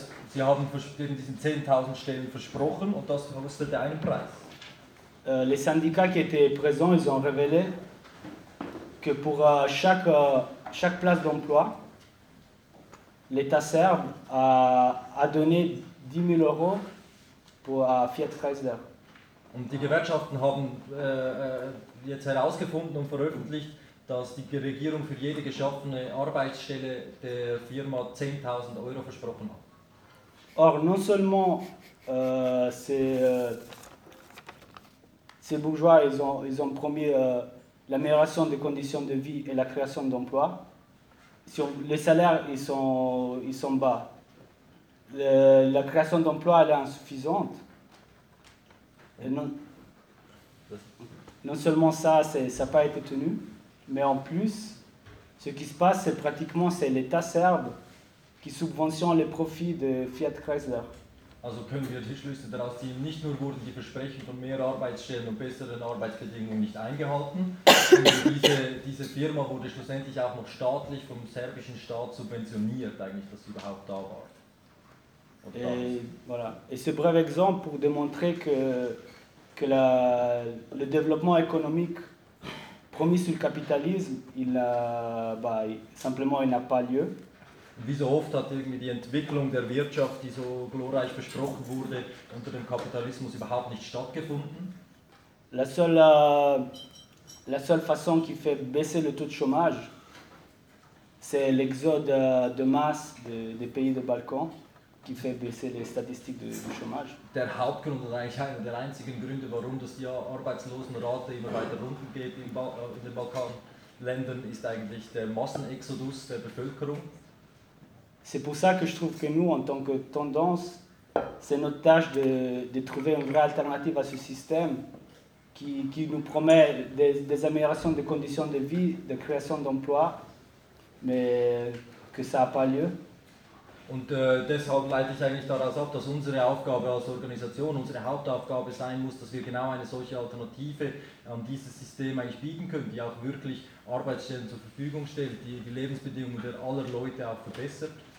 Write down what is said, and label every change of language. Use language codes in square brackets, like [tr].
[de] Sie haben diesen 10.000 Stellen versprochen und das kostete einen Preis. [fr] Les syndicats qui étaient présents, ils ont révélé que pour chaque place d'emploi, l'État serbe a donné 10 000 euros pour Fiat Chrysler. [de] Und die Gewerkschaften haben jetzt herausgefunden und veröffentlicht, dass die Regierung für jede geschaffene Arbeitsstelle der Firma 10.000 Euro versprochen hat. [fr] Or, non seulement ces bourgeois, ils ont promis l'amélioration des conditions de vie et la création d'emplois. Les salaires, ils sont bas. La création d'emplois, elle est insuffisante. Et non seulement ça, ça n'a pas été tenu, mais en plus, ce qui se passe, c'est pratiquement l'État serbe qui subventionne les profits de Fiat Chrysler. [de] Also können wir die Schlüsse daraus ziehen, nicht nur wurden die Versprechen von mehr Arbeitsstellen und besseren Arbeitsbedingungen nicht eingehalten, diese Firma wurde schlussendlich auch noch staatlich vom serbischen Staat subventioniert, eigentlich, dass sie überhaupt da war. [fr] Et voilà. Et ce bref exemple pour démontrer que le développement économique promis sur le capitalisme, il n'a pas lieu. [de] Wie so oft hat irgendwie die Entwicklung der Wirtschaft, die so glorreich versprochen wurde, unter dem Kapitalismus überhaupt nicht stattgefunden? [fr] La seule façon qui fait baisser le taux de chômage, c'est l'exode de masse des pays des Balkans. Qui fait baisser les statistiques du chômage. [de] Der Hauptgrund oder eigentlich einer der einzigen Gründe, warum das die Arbeitslosenrate immer weiter runter geht in den Balkanländern, ist eigentlich der Massenexodus der Bevölkerung. [fr] C'est pour ça que je trouve que nous, en tant que tendance, c'est notre tâche de trouver une vraie alternative à ce système qui nous promet des améliorations des conditions de vie, de création d'emplois, mais que ça n'a pas lieu. [de] Und deshalb leite ich eigentlich daraus ab, dass unsere Aufgabe als Organisation, unsere Hauptaufgabe sein muss, dass wir genau eine solche Alternative an dieses System eigentlich bieten können, die auch wirklich Arbeitsstellen zur Verfügung stellt, die die Lebensbedingungen der aller Leute auch verbessert.